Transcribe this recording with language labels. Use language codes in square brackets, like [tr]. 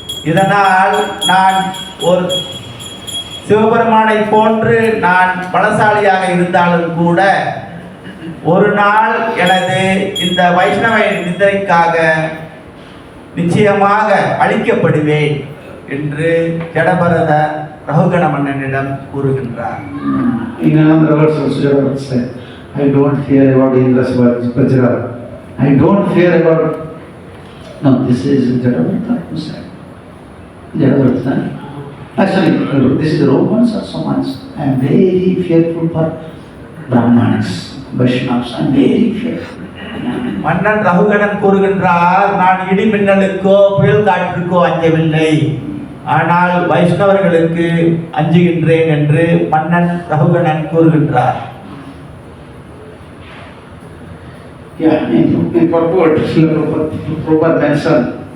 [ta] இதனால் நான் ஒரு சிவபெருமானை போன்று நான் பலசாலியாக இருந்தாலும் கூட ஒரு நாள் எனது இந்த வைஷ்ணவ நிந்தனைக்காக நிச்சயமாக அழிக்கப்படுவேன் என்று ஜடபரத ரகுகண மன்னனிடம் கூறுகின்றார். [en] In another verse also Jadabharata said, I don't fear about Indra's Vajra. I don't fear about... No, this is Jadabharata who said. Jadabharata. Actually, this is the Romans or so much. I am very fearful for Brahmanas, Vaishnavas. I am very fearful. [ta] மன்னன் ரகுகணன் கூறுகின்றார், நான் இடி மின்னலுக்கோ புயல் காற்றுக்கோ அஞ்சவில்லை, ஆனால் வைஷ்ணவர்களுக்கு அஞ்சுகின்றேன் என்று மன்னன் ரகுகணன் கூறுகின்றார். [en] Yeah, in purport, Prabhupada mentioned.